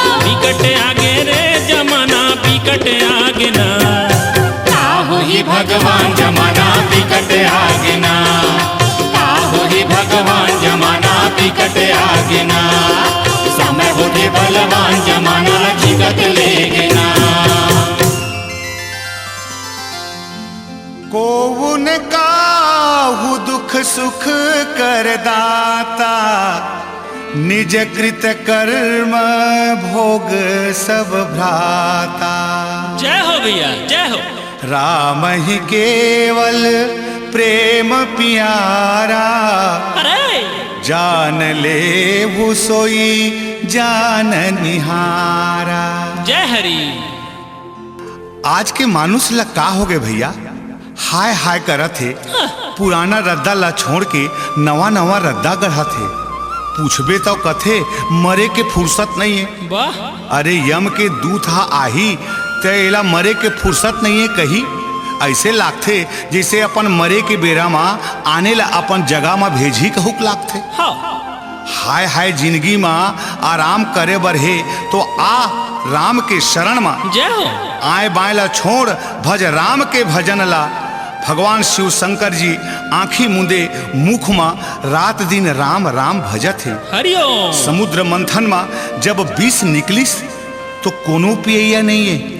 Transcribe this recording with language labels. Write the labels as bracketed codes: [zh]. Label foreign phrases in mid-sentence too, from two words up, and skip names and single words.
[hne] बिकट आगे रे जमाना बिकट आगे ना। काहो ही भगवान जमाना बिकट आगिना, काहो ही भगवान जमाना बिकट आगिना। समय होते बलवान जमाना लछिकत लेगिना। [awa] कोउन काहू दुख सुख कर दाता, निज कृत कर्म भोग सब भ्राता। [hne] जय हो भैया जय हो। [awa] राम ही केवल प्रेम प्यारा, अरे जान ले वो सोई जान निहारा। [hne] जय हरी। आज के मानुष ला का हो गए भैया, हाय हाय करत थे, पुराना रद्दा ला छोड़ के नवा नवा रद्दा गढ़ा थे। पूछबे तो कथे मरे के फुर्सत नहीं है। वाह अरे यम के दूत हा आही तेला मरे के फुर्सत नहीं है कही। ऐसे लागथे जैसे अपन मरे के बेरा माँ आने ला अपन जगह माँ भेजी कहूक लागथे। हाँ हाय हाय जिंदगी माँ आराम करे बर है तो आ राम के शरण माँ। जय हो। आए बाएं ला छोड़ भज राम के भजन ला। भगवान शिव शंकर जी आंखी मुंदे मुख माँ रात दिन राम राम भजत है। हरिओम। समुद्र मंथन माँ जब विष निकलिस तो कोनो पियैया नहीं है।